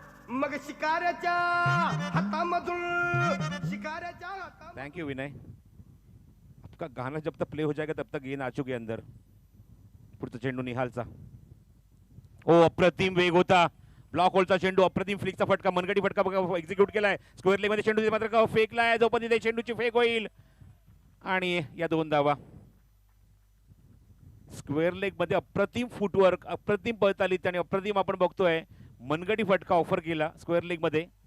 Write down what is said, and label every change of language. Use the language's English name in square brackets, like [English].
[Marathi] मग शिकाऱ्याच्या हातामधून शिकाऱ्याच्या हातामधून. [English] Thank you Vinay. [Hindi] आपका गाना जब तक प्ले हो जाएगा तब तक गेंद आ चुकी है अंदर. [Marathi] पुढचा चेंडू निहालचा. ओ अप्रतिम वेग होता. ब्लॉक होलचा चेंडू, अप्रतिम फ्लिकचा फटका, मनगटी फटका बघा एक्झिक्यूट केलाय. स्क्वेअर लेग मध्ये चेंडू मात्र फेकलाय, जो पण तिथे चेंडूची फेक होईल आणि या 2 धावा. स्क्वेअर लेग मध्ये अप्रतिम फुटवर्क, अप्रतिम पळतालीत आणि अप्रतिम आपण बघतोय मनगटी फटका ऑफर केला स्क्वेअर लेग मध्ये.